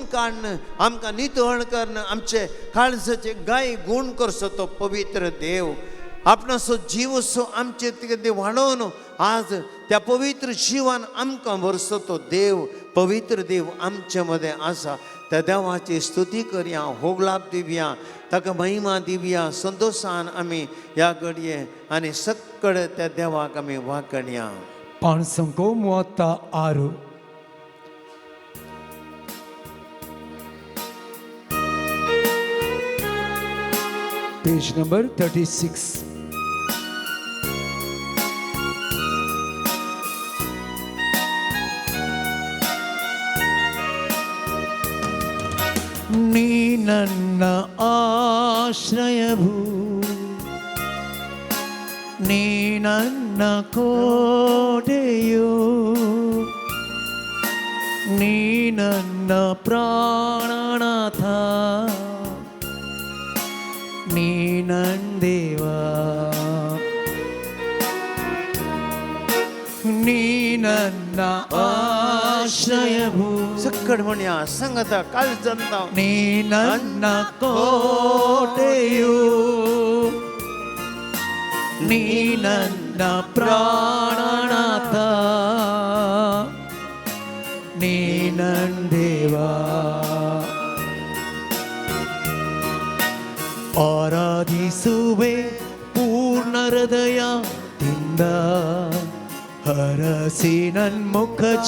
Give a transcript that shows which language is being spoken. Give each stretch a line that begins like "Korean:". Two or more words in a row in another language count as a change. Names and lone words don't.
Konkani: काडन आमकां नितळ करन आमचे काळजाचे गाय गुण करसो तो पवित्र देव आपणाचो जीव असो आमचे कितें वाडोवन आज त्या पवित्र जिवान आमकां भरसो तो देव पवित्र देव आमचे मदें आसा त्या देवाची स्तुती करया होगलाप दिवया ताका महिमा दिवया संतोषान आमी ह्या घडये आनी सक्कड त्या देवाक आमी वाकणया. पाणसंको 36 पेज नंबर 36.
Kannada: ನೀ ನನ್ನ ಆಶ್ರಯವು ನೀ ನನ್ನ ಕೋಟೆಯು ನೀ ನನ್ನ ಪ್ರಾಣನಾಥ ನೀ ನನ್ನ ದೇವ ನೀ ನನ್ನ ಆಶ್ರಯವು
Konkani: सक्कड म्हणया संगता काळजांत
Kannada: ನೀ ನನ್ನ ಕೋಟೆಯು ನೀ ನನ್ನ ಪ್ರಾಣನಾಥ ನೀ ನನ್ನ ದೇವ ಆರಾಧಿಸುವೆ ಪೂರ್ಣ ಹೃದಯದಿಂದ ಹರಸಿ ನನ್ನ ಮುಖ